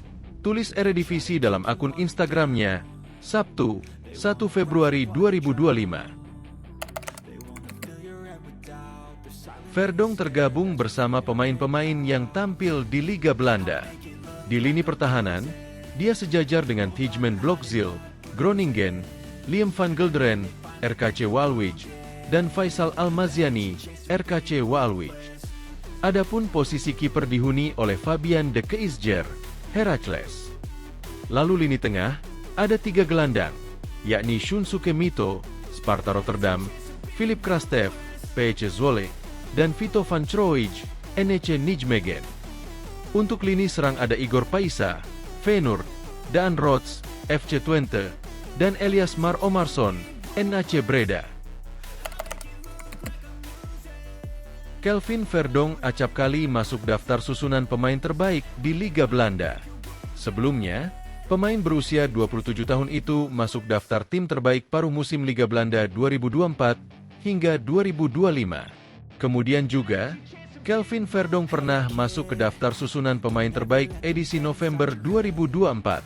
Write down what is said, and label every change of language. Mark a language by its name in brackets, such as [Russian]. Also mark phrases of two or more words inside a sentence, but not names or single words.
[Indonesian] Tulis Eredivisie dalam akun Instagramnya, Sabtu, 1 Februari 2025. Verdonk tergabung bersama pemain-pemain yang tampil di Liga Belanda. Di lini pertahanan, dia sejajar dengan Tijmen Blokzijl, Groningen, Liam van Gelderen, RKC Waalwijk, dan Faisal Almaziani, RKC Waalwijk. Adapun posisi kiper dihuni oleh Fabian de Keizger, Heracles. Lalu lini tengah, ada 3 gelandang, yakni Shunsuke Mito, Sparta Rotterdam, Philip Krastev, PSV Zwolle, dan Vito van Troij, NEC Nijmegen. Untuk lini serang ada Igor Paisa, Feyenoord, Daan Rots, FC Twente, dan Elias Mar Omarsson, NAC Breda. Kelvin Verdonk acap kali masuk daftar susunan pemain terbaik di Liga Belanda. Sebelumnya, pemain berusia 27 tahun itu masuk daftar tim terbaik paruh musim Liga Belanda 2024 hingga 2025. Kemudian juga, Kelvin Verdonk pernah masuk ke daftar susunan pemain terbaik edisi November 2024.